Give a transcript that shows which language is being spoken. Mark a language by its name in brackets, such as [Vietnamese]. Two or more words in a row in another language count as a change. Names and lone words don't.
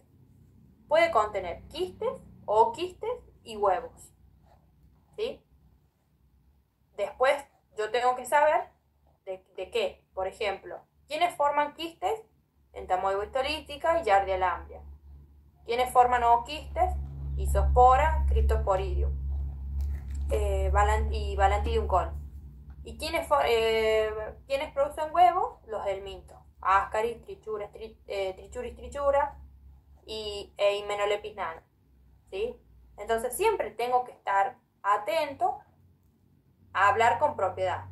[Spanish] Puede contener quistes y huevos, ¿sí? Después yo tengo que saber de qué. Por ejemplo, ¿quiénes forman quistes? Entamoeba histolítica y Giardia lamblia. ¿Quiénes forman ooquistes? Isospora, Cryptosporidium y Balantidium col. ¿Y quiénes producen huevos? Los helmintos, Ascaris, Trichuris trichura e Hymenopeltis nano, ¿sí? Entonces siempre tengo que estar atento a hablar con propiedad.